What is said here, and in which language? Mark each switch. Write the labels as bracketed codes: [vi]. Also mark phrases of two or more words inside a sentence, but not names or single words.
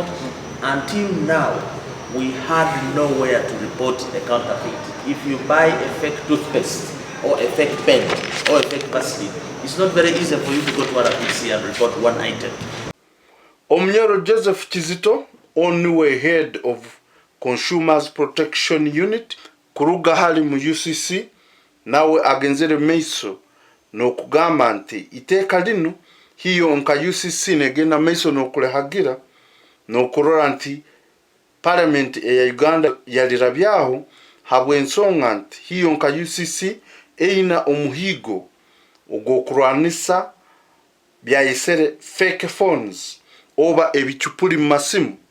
[en] Until now, we had nowhere to report a counterfeit. If you buy a fake toothpaste or a fake pen or a fake Vaseline, it's not very easy for you to go to RDC and report one item. Omnyoro Joseph Kizito, only head of Consumers Protection Unit, [ttj] kuruga hali mu UCC, nawe agenzere meiso no kugamba nti iteka lino hiyo nka UCC negenda meiso no kulehagira no kurora nti Parliament ya Uganda yalirabyaho habwensonga nti hiyo nka UCC eina omuhigo ogwokurwanisa byayisere [en] fake phones [ttj] oba ebichupuli masimu